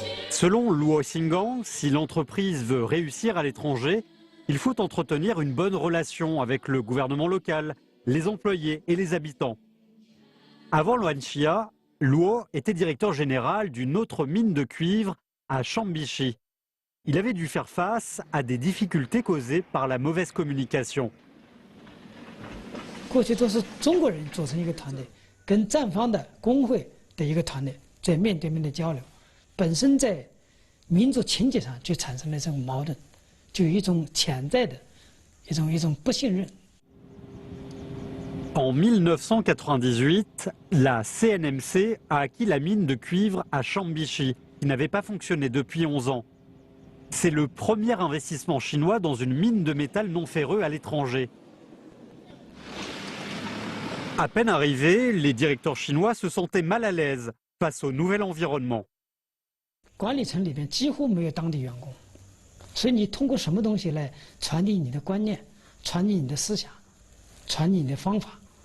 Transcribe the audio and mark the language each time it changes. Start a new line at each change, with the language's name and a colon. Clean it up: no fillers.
French: Selon Luo Xinggang, si l'entreprise veut réussir à l'étranger, il faut entretenir une bonne relation avec le gouvernement local, les employés et les habitants. Avant Luanxia, Luo était directeur général d'une autre mine de cuivre à Chambishi. Il avait dû faire face à des difficultés causées par la mauvaise communication.
Chinese: 过去都是中国人组成一个团队，跟站方的工会的一个团队在面对面的交流，本身在民族情结上就产生了这种矛盾，就有一种潜在的一种不信任。
French: En 1998, la CNMC a acquis la mine de cuivre à Chambishi, qui n'avait pas fonctionné depuis 11 ans. C'est le premier investissement chinois dans une mine de métal non ferreux à l'étranger. À peine arrivés, les directeurs chinois se sentaient mal à l'aise face au nouvel environnement.
Chinese: 管理层里边几乎没有当地员工，所以你通过什么东西来传递你的观念，传递你的思想，传递你的方法？